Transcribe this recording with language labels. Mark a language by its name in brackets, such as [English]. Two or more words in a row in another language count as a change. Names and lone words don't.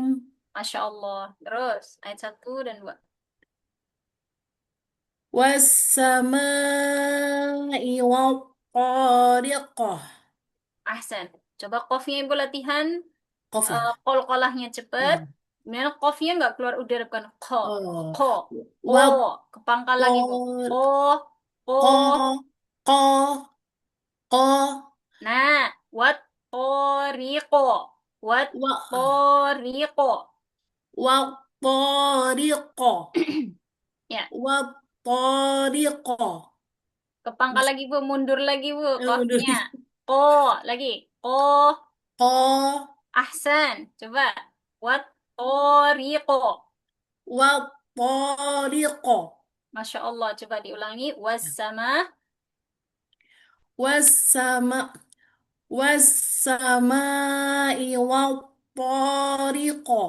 [Arabic] ما شاء الله. [Indonesian] Terus, ayat 1 dan 2. [Arabic] والسماء والطارق. Ahsan. [Indonesian] Coba qafnya Ibu latihan. Qaf ya? Qalqalahnya cepat. Hmm. Kemudian qafnya nggak keluar udara, bukan ko. Oh. [Arabic] Ko. Ko. Wa [Indonesian] Kepangkal lagi, Bu. [Arabic] qor Ko. Ko. qa qa qa Nah, والطارق. Wat wa toriqo. wattariqa. [Indonesian] Ya, [Arabic] Wattariqa. [Indonesian] kepangkal Mas lagi, Bu. Mundur lagi, Bu. mundur. Qafnya. Ko. Lagi. Ko. [Arabic] Qa Ahsan. Coba. والطارق. wattariqa. ما شاء الله. [Indonesian] Coba diulangi. Wassama. [Arabic] والسماء والسماء والطارق.